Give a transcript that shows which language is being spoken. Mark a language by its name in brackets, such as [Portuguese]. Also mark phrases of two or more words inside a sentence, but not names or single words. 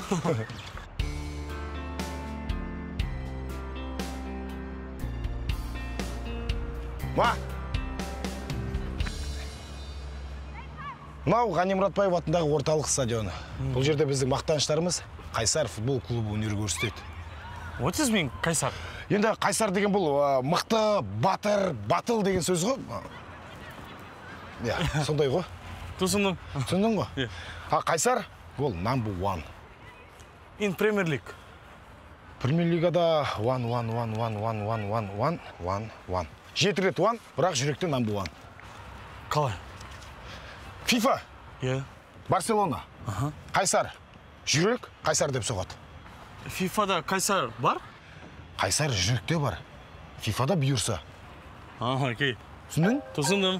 [Kazakh] Мынау Ғани Мұратбаев атындағы орталық стадионы. Бұл жерде біздің мақтаныштарымыз Қайсар футбол клубы өнер көрсетеді. [English] What does mean Қайсар? [Kazakh] Енді Қайсар деген бұл мықты, батыр, батыл деген сөз ғой. Иә, сондай ғой. Түсіндім. Түсіндің ғой? Қайсар ол [English] number one. In Premier League. [Kazakh] Премьер лигада one. 7 рет one, бірақ жүректе [English] number one. [Kazakh] Қалай? FIFA. Барселона. Қайсар. Жүрек Қайсар деп соғады. FIFA-да Қайсар бар? Қайсар жүректе бар. FIFA-да бұйырса. Окей. Түсіндің? Түсіндім.